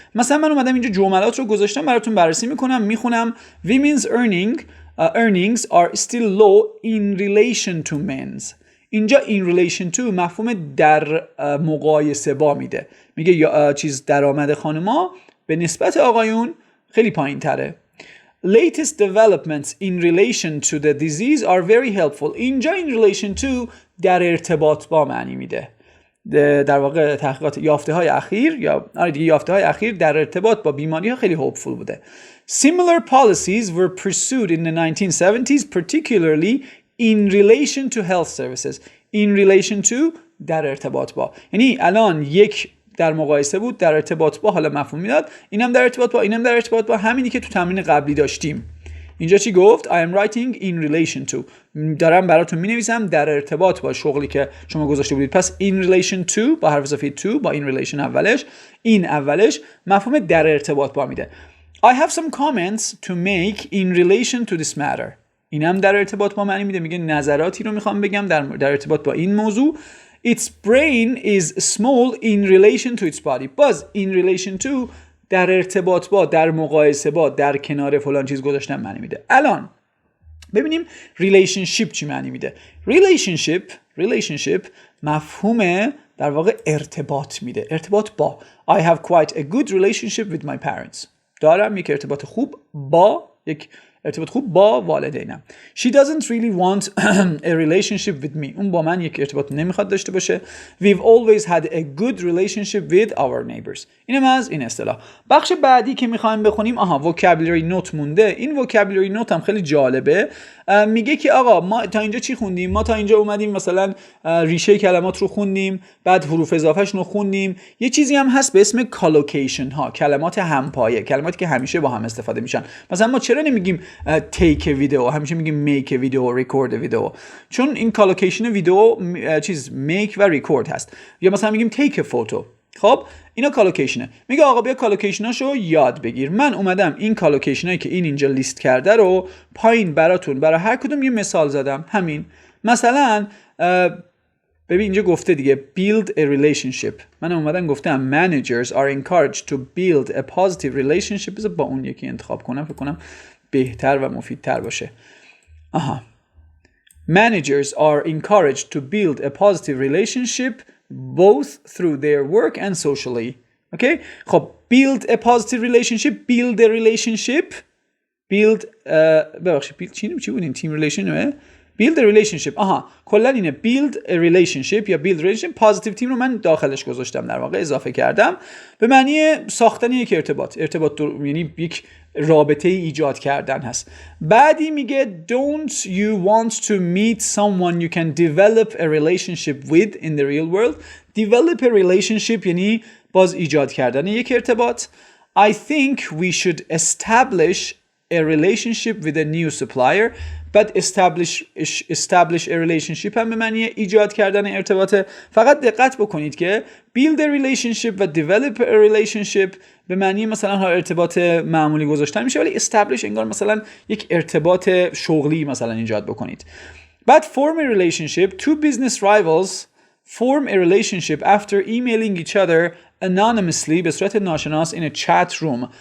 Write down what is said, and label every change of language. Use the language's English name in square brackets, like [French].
[Persian] مثلا من اومدم اینجا جملات رو گذاشتم براتون بررسی میکنم، میخونم [English] women's earnings are still low in relation to men's. [Persian] اینجا in relation to مفهوم در مقایسه با میده، میگه یا درآمد خانم‌ها به نسبت آقایون خیلی پایین تره. [English] Latest developments in relation to the disease are very helpful. [Persian] اینجا in relation to در ارتباط با معنی میده. در واقع تحقیقات یافته‌های اخیر یا یافته‌های اخیر در ارتباط با بیماری‌ها خیلی hopeful بوده. [English] Similar policies were pursued in the 1970s, particularly in relation to health services. [Persian] In relation to در ارتباط با، یعنی الان یک در مقایسه بود، در ارتباط با حالا مفهوم میداد، اینم در ارتباط با، اینم در ارتباط با، همینی که تو تمرین قبلی داشتیم. اینجا چی گفت؟ [English] I am writing in relation to، [Persian] دارم براتون مینویسم در ارتباط با شغلی که شما گذاشته بودید. پس in relation to با حرف اضافه to با in relation اولش، این اولش مفهوم در ارتباط با میده. [English] I have some comments to make in relation to this matter. [Persian] اینم در ارتباط با معنی میده، میگه نظراتی رو میخوام بگم در ارتباط با این موضوع. [English] Its brain is small in relation to its body. [Persian] باز in relation to در ارتباط با، در مقایسه با، در کنار فلان چیز گذاشتن معنی میده. الان ببینیم relationship چی معنی میده. relationship مفهوم در واقع ارتباط میده، ارتباط با. [English] I have quite a good relationship with my parents. [Persian] دارم یک ارتباط خوب با والدینم. [English] She doesn't really want a relationship with me. [Persian] اون با من یک ارتباط نمیخواد داشته باشه. [English] We've always had a good relationship with our neighbors. [Persian] اینم از این اصطلاح. بخش بعدی که میخوایم بخونیم vocabulary note مونده. این vocabulary note هم خیلی جالبه. میگه که آقا ما تا اینجا چی خوندیم؟ ما تا اینجا اومدیم مثلا ریشه کلمات رو خوندیم، بعد حروف اضافه‌شون رو خوندیم. یه چیزی هم هست به اسم collocation ها، کلمات همپایه، کلماتی که همیشه با هم استفاده میشن. مثلا ما چرا نمیگیم [English] take a video، [Persian] همیشه میگیم [English] make a video، record a video، [Persian] چون این collocation ویدیو make و record هست. یا مثلا میگیم [English] take a photo. [Persian] خب اینا کالوکیشنه. میگه آقا بیا کالوکیشناشو یاد بگیر. من اومدم این کالوکیشنایی که این اینجا لیست کرده رو پایین براتون برای هر کدوم یه مثال زدم. همین مثلا ببین اینجا گفته دیگه [English] build a relationship. [Persian] من اومدم گفتم [English] managers are encouraged to build a positive relationship. [Persian] بذار با اون یکی انتخاب کنم، فکر کنم بهتر و مفیدتر باشه. [English] Managers are encouraged to build a positive relationship both through their work and socially. Okay? [Persian] خب [English] build a positive relationship, build a relationship, build [Persian] ببخشید چی بودین؟ [English] team relationship build a relationship. [Persian] کلا اینه [English] build a relationship [Persian] یا [English] build relationship. [Persian] positive team رو من داخلش گذاشتم، در واقع اضافه کردم به معنی ساختن یک ارتباط یعنی یک رابطه ایجاد کردن هست. بعدی میگه [English] don't you want to meet someone you can develop a relationship with in the real world. [Persian] develop a relationship یعنی باز ایجاد کردن یک ارتباط. [English] I think we should establish a relationship with a new supplier. but establish a relationship [Persian] هم به معنی ایجاد کردن ارتباطه. فقط دقت بکنید که build a relationship و develop a relationship به معنی مثلا ارتباط معمولی گذاشتن میشه، ولی establish انگار مثلا یک ارتباط شغلی مثلا ایجاد بکنید. [English] بعد form a relationship. Two business rivals form a relationship after emailing each other anonymously [Persian] به صورت ناشناس [English] in a chat room.